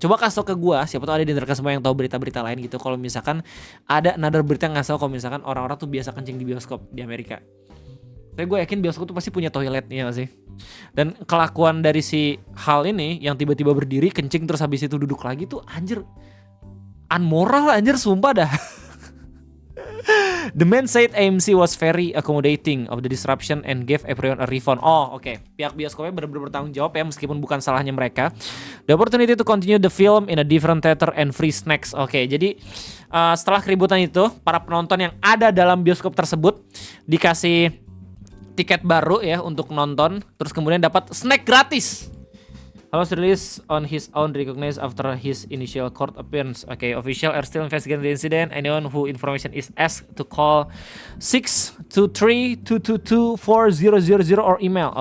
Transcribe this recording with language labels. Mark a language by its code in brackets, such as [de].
[id] Coba kasih tau ke gue, siapa tahu ada di antara semua yang tahu berita-berita lain gitu. Kalau misalkan ada another berita yang ngasih tau kalau misalkan orang-orang tuh biasa kencing di bioskop di Amerika. Tapi gue yakin bioskop tuh pasti punya toiletnya gak sih? Dan kelakuan dari si Hal ini yang tiba-tiba berdiri kencing terus habis itu duduk lagi tuh anjir unmoral anjir, sumpah dah. [en] The man said AMC was very accommodating of the disruption and gave everyone a refund. [id] Oh, oke. Pihak bioskopnya benar-benar bertanggung jawab ya meskipun bukan salahnya mereka. [en] The opportunity to continue the film in a different theater and free snacks. [id] Oke, jadi setelah keributan itu, para penonton yang ada dalam bioskop tersebut dikasih tiket baru ya untuk nonton, terus kemudian dapat snack gratis. [en] Hal was released on his own recognized after his initial court appearance. Okay, officials are still investigating the incident. Anyone who information is asked to call 623-222-4000 or email.